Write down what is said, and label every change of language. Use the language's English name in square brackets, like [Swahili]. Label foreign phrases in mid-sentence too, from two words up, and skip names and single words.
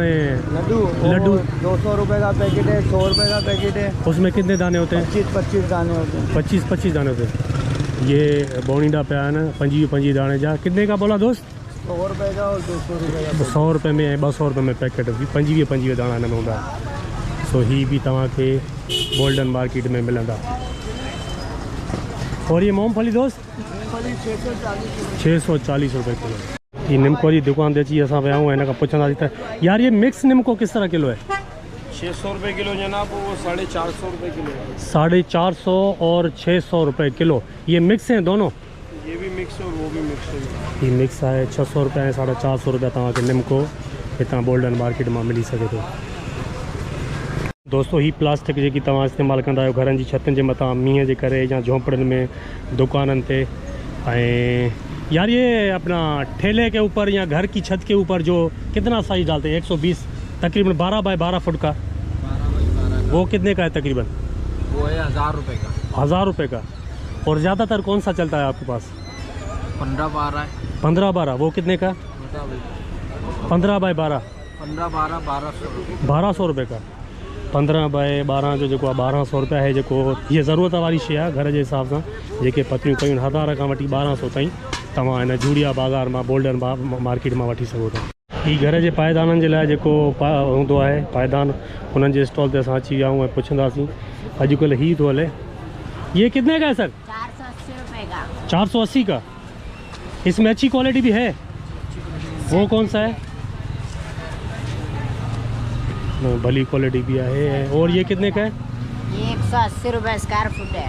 [Hindi] लड्डू 200 रुपये का पैकेट है, 100 रुपये का पैकेट है। उसमें कितने दाने होते हैं? 25 दाने होते हैं। 25 दाने होते हैं। ये बोनीडा पे आया ना 25 दाने जा कितने का बोला दोस्त? 100 रुपये का और 200 रुपये का। [Sindhi] 100 रुपये में 200 रुपये में पैकेट 25 दाना हिन में हूंदा। सो ही भी तव्हांखे गोल्डन मार्केट में मिलंदा। [Hindi] और ये मूंगफली दोस्त? 640 रुपये किलो। [Sindhi] ये निमको जी दुकान ते अची असां विया आहियूं हिन खां पुछंदासीं त [Hindi] यार ये मिक्स निमको किस तरह किलो है? 600 रुपये किलो जनाब, वो 450 रुपये किलो है। 450 और 600 रुपये किलो। ये मिक्स हैं दोनों? ये भी मिक्स है और वो भी मिक्स है। ये मिक्स है [Sindhi] 600 रुपये ऐं 450 रुपये तव्हांखे निमको हितां गोल्डन मार्केट में मिली सघे थो। दोस्तों ही प्लास्टिक जेकी तव्हां इस्तेमालु कंदा आहियो घरनि जी छतनि जे मथां मींहं जे करे या झोंपड़ियुनि में दुकाननि ते, ऐं [Hindi] यार ये अपना ठेले के ऊपर या घर की छत के ऊपर जो कितना साइज डालते हैं? 120 तकरीबन 12 बाय 12 फुट का। 12 बाई 12 वो कितने का है तकरीबन? वो है 1000 रुपये का। 1000 रुपये का। और ज़्यादातर कौन सा चलता है आपके पास? 15 12 है। 15 12 वो कितने का? 15 बाय 12 15 12 1200 रुपये का। 15 बाय 12 [Sindhi] जो जेको आहे [Hindi] 1200 रुपया है। [Sindhi] जेको ये ज़रूरत वारी शइ आहे घर जे हिसाब सां जेके पतियूं कयूं 1000 खां वठी 1200 ताईं तव्हां हिन जूड़िया बाज़ार मां गोल्डन मार्केट मां वठी सघो था। ही घर जे पायदाननि जे लाइ जेको हूंदो आहे पायदान, उन्हनि जे स्टॉल ते असां अची विया आहियूं ऐं पुछंदासीं। अॼुकल्ह ही थो हले। [Hindi] ये कितने का है सर? 480 रुपये का। 480 का। इसमें अच्छी क्वालिटी भी है? वो कौन सा है? भली क्वालिटी भी है। और ये कितने का है? ये 180 रुपये स्क्वायर फुट है।